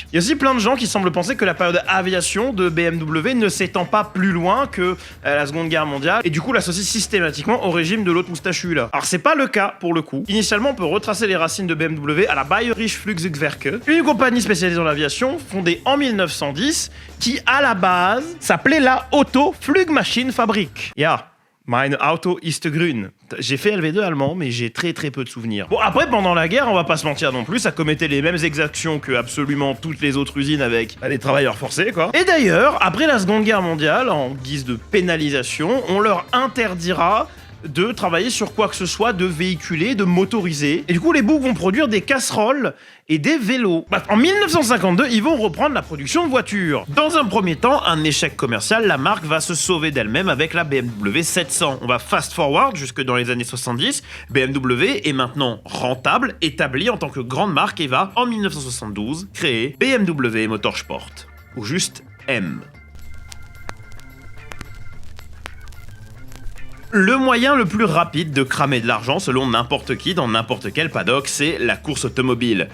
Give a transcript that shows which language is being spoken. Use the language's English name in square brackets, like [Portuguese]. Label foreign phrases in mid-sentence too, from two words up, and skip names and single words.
[French] Il y a aussi plein de gens qui semblent penser que la période aviation de BMW ne s'étend pas plus loin que la Seconde Guerre mondiale et du coup l'associe systématiquement au régime de l'autre moustachu là. Alors c'est pas le cas pour le coup. Initialement on peut retracer les racines de BMW à la Bayerische Flugzeugwerke, une compagnie spécialisée dans l'aviation fondée en 1910 qui à la base s'appelait la Otto Flugmaschinenfabrik. [German] Ja. Mein Auto ist grün. [French] J'ai fait LV2 allemand, mais j'ai très peu de souvenirs. Bon, après, pendant la guerre, on va pas se mentir non plus, ça commettait les mêmes exactions que absolument toutes les autres usines avec les travailleurs forcés, quoi. Et d'ailleurs, après la Seconde Guerre mondiale, en guise de pénalisation, on leur interdira de travailler sur quoi que ce soit de véhiculé, de motorisé. Et du coup, les boucs vont produire des casseroles et des vélos. En 1952, ils vont reprendre la production de voitures. Dans un premier temps, un échec commercial, la marque va se sauver d'elle-même avec la BMW 700. On va [English] fast forward [French] jusque dans les années 70. BMW est maintenant rentable, établie en tant que grande marque et va, en 1972, créer BMW Motorsport. Ou juste M. Le moyen le plus rapide de cramer de l'argent selon n'importe qui dans n'importe quel paddock, c'est la course automobile.